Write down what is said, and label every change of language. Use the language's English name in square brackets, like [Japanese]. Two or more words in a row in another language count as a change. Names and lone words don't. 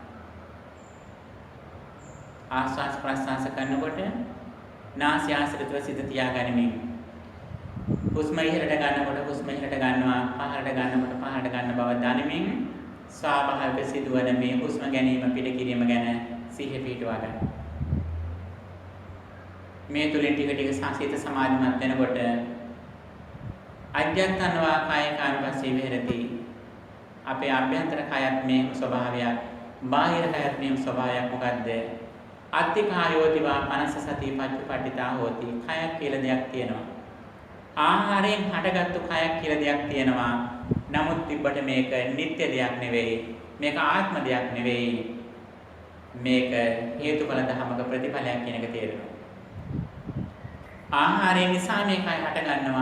[Sinhala] ආස්වාස් ප්‍රස්වාස කරනකොට නාසය ආශ්‍රිතව සිත තියාගනිමින් හුස්ම ඉහළට ගන්නකොට හුස්ම ඉහළට ගන්නවා, පහළට ගන්නකොට පහළට ගන්න බව දැනමින් ස්වාභාවික සිදුවන මේ හුස්ම ගැනීම පිට කිරීම ගැන සිහිය පිටවා ගන්න. මේ තුලින් ටික ටික සංසිත සමාධිමත් වෙනකොට [Pali] අජ්ජත්තනවා කාය කායපස්සේ විහෙරති. [Sinhala] අපේ අභ්‍යන්තර කයත් මේ ස්වභාවයක්, බාහිර කයත් මේ ස්වභාවයක්. මොකද්ද? [Pali] අත්ති කායෝතිවා පනස සති පච්චපට්ඨිතා හෝති. [Sinhala] කයක් කියලා දෙයක් තියෙනවා. ආහාරයෙන් හටගත්තු කයක් කියලා දෙයක් තියෙනවා. නමුත් තිබ්බට මේක නිත්‍ය දෙයක් නෙවෙයි. මේක ආත්ම දෙයක් නෙවෙයි. මේක හේතුඵල ධමක ප්‍රතිඵලයක් කියන එක තේරෙනවා. ආහාරය නිසා මේ කය හට ගන්නවා.